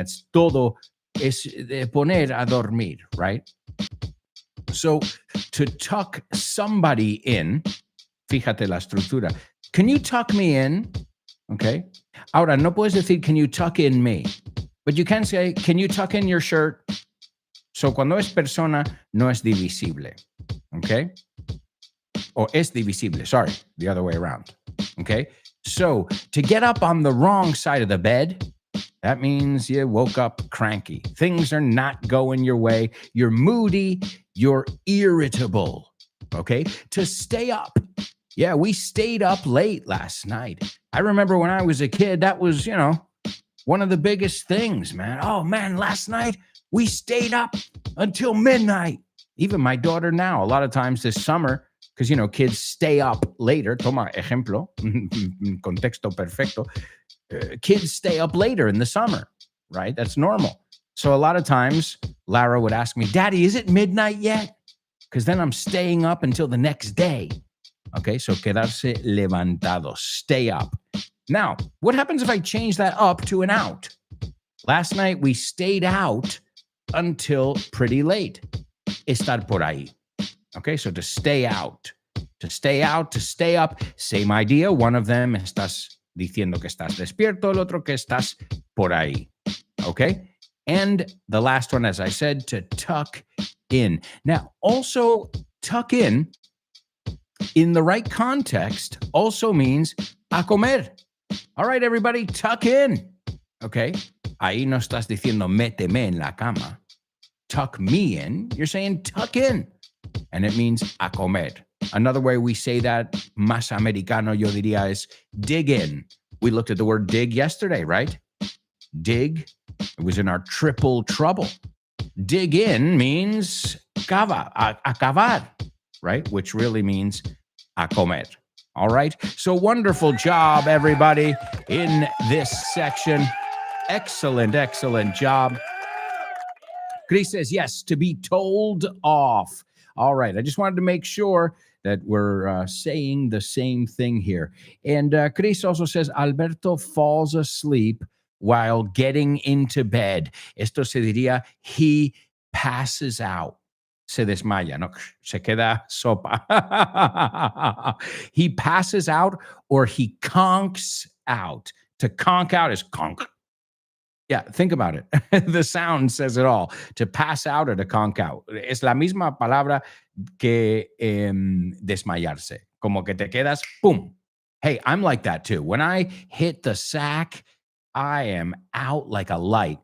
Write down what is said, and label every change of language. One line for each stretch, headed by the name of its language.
Spanish: It's todo, es de poner a dormir, right?
English: So to tuck somebody in,
Spanish: fíjate la estructura.
English: Can you tuck me in? Okay.
Spanish: Ahora, no puedes decir,
English: can you tuck in me? But you can say, can you tuck in your shirt?
Spanish: So cuando es persona, no es divisible.
English: Okay. Or
Spanish: es divisible,
English: sorry, the other way around. Okay. So to get up on the wrong side of the bed, that means you woke up cranky. Things are not going your way. You're moody. You're irritable. Okay. To stay up. Yeah, we stayed up late last night. I remember when I was a kid, that was, one of the biggest things, man. Oh, man, last night we stayed up until midnight. Even my daughter now, a lot of times this summer, because, kids stay up later.
Spanish: Toma ejemplo, contexto perfecto.
English: Kids stay up later in the summer, right? That's normal. So a lot of times Lara would ask me, Daddy, is it midnight yet? Because then I'm staying up until the next day. Okay, so
Spanish: quedarse levantado,
English: stay up. Now, what happens if I change that up to an out? Last night we stayed out until pretty late.
Spanish: Estar por ahí.
English: Okay, so to stay out, to stay up, same idea. One of them
Spanish: estás diciendo que estás despierto, el otro que estás por ahí.
English: Okay? And the last one, as I said, to tuck in. Now, also tuck in the right context also means
Spanish: a comer.
English: All right, everybody, tuck in. Okay?
Spanish: Ahí no estás diciendo méteme en la cama.
English: Tuck me in. You're saying tuck in. And it means
Spanish: a comer.
English: Another way we say that,
Spanish: más americano, yo diría,
English: is dig in. We looked at the word dig yesterday, right? Dig. It was in our triple trouble. Dig in means acabar, right? Which really means
Spanish: a comer.
English: All right. So wonderful job, everybody, in this section. Excellent job. Chris says, yes, to be told off. All right. I just wanted to make sure that we're saying the same thing here. And Chris also says, Alberto falls asleep while getting into bed.
Spanish: Esto se diría,
English: he passes out.
Spanish: Se desmaya, no, se queda sopa.
English: He passes out or he conks out. To conk out is conk. Yeah, think about it. The sound says it all. To pass out or to conk out.
Spanish: Es la misma palabra que desmayarse. Como que te quedas,
English: boom. Hey, I'm like that too. When I hit the sack, I am out like a light.